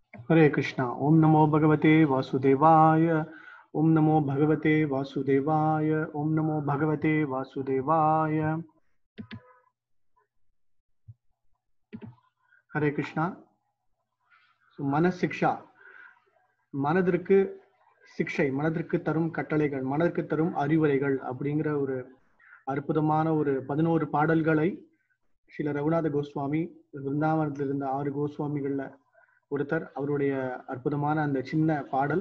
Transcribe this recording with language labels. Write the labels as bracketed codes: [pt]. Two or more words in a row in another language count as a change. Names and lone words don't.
[sa] हरे कृष्णा। ओम नमो भगवते वासुदेवाय। ओम नमो भगवते वासुदेवाय। ओम नमो भगवते वासुदेवाय। हरे कृष्णा. [ta] மன சிக்ஷா, மனதிற்கு சிக்ஷை, மனதிற்கு தரும் கட்டளைகள், மனதிற்கு தரும் அறிவுரைகள் அப்படிங்கிற ஒரு அற்புதமான ஒரு 11 பாடல்களை ஸ்ரீல ரகுநாத கோஸ்வாமி, விருந்தாவனத்தில் இருந்த 6 கோஸ்வாமிகள்ல ஒருத்தர், அவருடைய அற்புதமான அந்த சின்ன பாடல்.